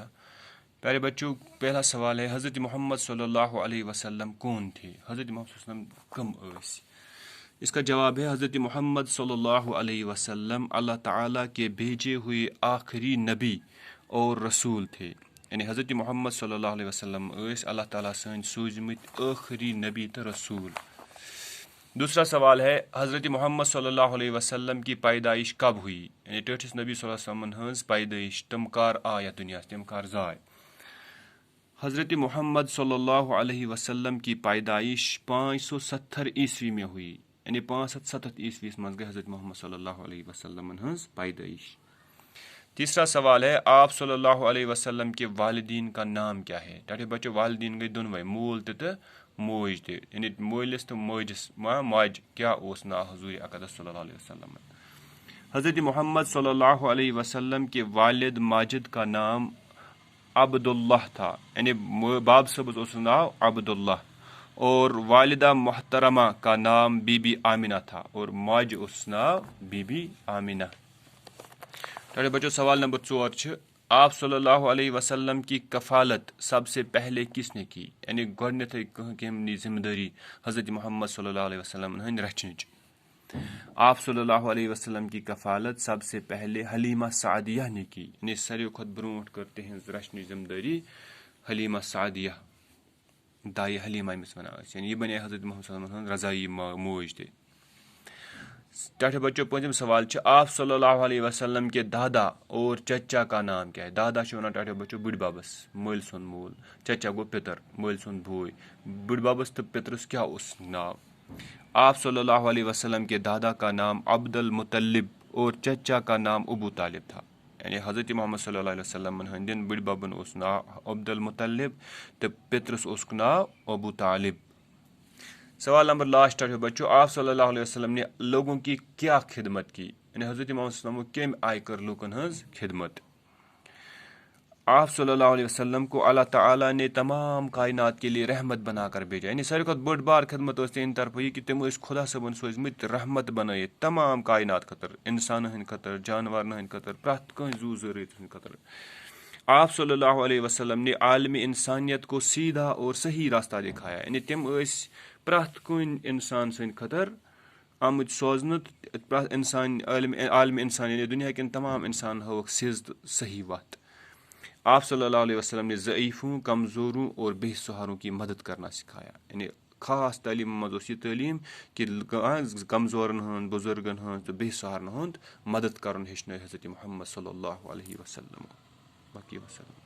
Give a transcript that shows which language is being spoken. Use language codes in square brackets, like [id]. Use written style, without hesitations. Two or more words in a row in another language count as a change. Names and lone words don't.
[ur] پیارے بچوں، پہلا سوال ہے، حضرت محمد صلی اللہ علیہ وسلم کون تھے؟ حضرت محمد صلی اللہ علیہ وسلم [ks] کم ٲسۍ؟ [ur] اس کا جواب ہے، حضرت محمد صلی اللہ علیہ وسلم اللہ تعالیٰ کے بھیجے ہوئے آخری نبی اور رسول تھے۔ [ks] یعنی حضرت محمد صلی اللہ علیہ وسلم اللہ تعالیٰ سٕنٛدۍ سوٗزمٕتۍ ٲخری نبی تہٕ رسول۔ [ur] دوسرا سوال ہے، حضرت محمد صلی اللہ علیہ وسلم کی پیدائش کب ہوئی؟ [ks] یعنی ٹٲٹھِس نبی صلی اللہ علیہ وسلم ہٕنٛز پیدائش، تِم کر آے یتھ دُنیاہس، تِم کر زاے؟ [ur] حضرت محمد صلی اللہ علیہ وسلم کی پیدائش 570 عیسوی میں ہوئی۔ [ks] یعنی 570 عیسویس منٛز گٔے حضرت محمد صلی اللہ علیہ وسلم ہٕنٛز پیدائش۔ [ur] تیسرا سوال ہے، آپ صلی اللہ علیہ وسلم کے والدین کا نام کیا ہے؟ ٹھیک ہے بچوں، [ks] والدین گٔے دۄنوے، مول تہِ موج تہِ۔ یعنی مٲلِس تہٕ مٲجِس ماجہِ کیٛاہ اوس ناو حضور اقدس صلی اللہ علیہ وسلم؟ [ur] حضرت محمد صلی اللہ علیہ وسلم کے والد ماجد کا نام عبداللہ تھا۔ [ks] یعنی باب صاحب اوس ناو عبداللہ، [ur] اور والدہ محترمہ کا نام بی بی آمینہ تھا، [ks] اور ماجہِ اوس ناو بی بی آمینہ۔ [ur] ٹھیک بچوں، سوال نمبر 4 چھُ، آپ صلی اللہ علیہ وسلم کی کفالت سب سے پہلے کس نے کی؟ [ks] یعنی گۄڈنیتھٕے کٔمۍ نی ذمہ دٲری حضرت محمد صلی اللہ علیہ وسلم ہٕنٛدۍ رچھنٕچ؟ [ur] آپ صلی اللہ علیہ وسلم کی کفالت سب سے پہلے حلیمہ سعدیہ نے کی۔ [ks] یعنی ساروی کھۄتہٕ برونٛٹھ کٔر تِہنٛز رچھنٕچ ذمہ دٲری حلیمہ سعدیہ، دایہِ حلیمہ ییٚمِس وَنان ٲسۍ۔ یعنی یہِ بنے حضرت محمد صلی اللہ علیہ وسلم ہٕنٛز رضایی موج تہِ۔ ٹھیک بچوں، پوٗنٛژِم سوال چھُ، [ur] آپ صلی اللہ علیہ وسلم کے دادا اور چچا کا نام کیا ہے؟ [ks] دادا چھِ وَنان ٹھیک بچوں بٕڈِ ببس، مٲلۍ سُنٛد مول، چچا گوٚو پِتٕر، مٲلۍ سُنٛد بوے۔ بٕڈِ ببس تہٕ پِترس کیٛاہ اوس ناو؟ [ur] آپ صلی اللہ علیہ وسلم کے دادا کا نام عبد المطلب اور چچا کا نام ابو طالب تھا۔ [ks] یعنی حضرت محمد صلی اللہ علیہ وسلم ہٕنٛدٮ۪ن بٕڈِ ببن اوس ناو عبد المطلب تہٕ پِترس اوسُکھ ناو ابو طالب۔ [ur] سوال نمبر لاسٹ ہے بچوں، آپ صلی اللہ علیہ وسلم نے لوگوں کی کیا خدمت کی؟ [ks] یعنی حضرت محمد صلی اللہ علیہ وسلم کَمہِ آیہِ کٔر لوٗکن ہٕنٛز خدمت؟ [ur] آپ صلی اللہ علیہ وسلم کو اللہ تعالیٰ نے تمام کائنات کے لیے رحمت بنا کر بھیجا۔ [ks] یعنی ساروی کھۄتہٕ بٔڑ بار خدمت ٲس تِہنٛدِ طرفہٕ یہِ کہِ تِم ٲسۍ خۄدا صٲبن سوٗزمٕتۍ رحمت بنٲیِتھ تمام کائنات خٲطرٕ، اِنسانن ہٕنٛدِ خٲطرٕ، جانورن ہٕنٛدِ خٲطرٕ، پرٛٮ۪تھ کٲنٛسہِ زوٗ زٲژ ہٕنٛدِ خٲطرٕ۔ [ur] آپ صلی اللہ علیہ وسلم نے عالم انسانیت کو سیدھا اور صحیح راستہ دکھایا۔ [ks] یعنی تِم ٲسۍ پرٛٮ۪تھ کُنہِ اِنسان سٕنٛدِ خٲطرٕ آمٕتۍ سوزنہٕ، پرٛٮ۪تھ اِنسان عالم انسان یعنی دُنیا کٮ۪ن تمام اِنسانن ہٲوکھ سیٚز تہٕ صحیح وتھ۔ [ur] آپ صلی اللہ علیہ وسلم نے ضعیفوں، کمزوروں اور بے سہاروں کی مدد کرنا سکھایا۔ [ks] یعنی خاص تعلیٖم منٛز اوس یہِ تعلیٖم کہِ کمزورن ہٕنٛز، بُزرگن ہٕنٛز تہٕ بے سہارن ہُنٛد مدد کرُن ہیٚچھنٲے حضرت محمد صلی اللہ علیہ وسلم۔ باقی وسلم۔